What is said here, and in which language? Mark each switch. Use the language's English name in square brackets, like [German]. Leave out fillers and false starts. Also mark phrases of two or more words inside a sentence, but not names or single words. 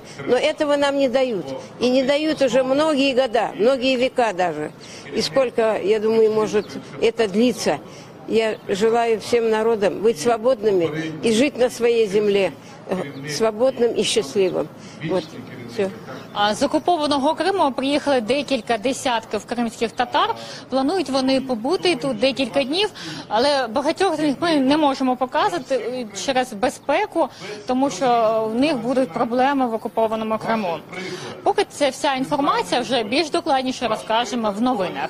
[Russian] Но этого нам не дают. И не дают уже многие года, многие века даже. И сколько, я думаю, может это длиться. Я желаю всем народам быть свободными и жить на своей земле свободным и счастливым. Вот, все. [Ukrainian] З окупованого Криму приїхали декілька десятків кримських татар. Планують вони побути тут декілька днів, але багатьох з них ми не можемо показати через безпеку, тому що в них будуть проблеми в окупованому Криму. Поки це вся інформація, вже більш докладніше розкажемо в новинах.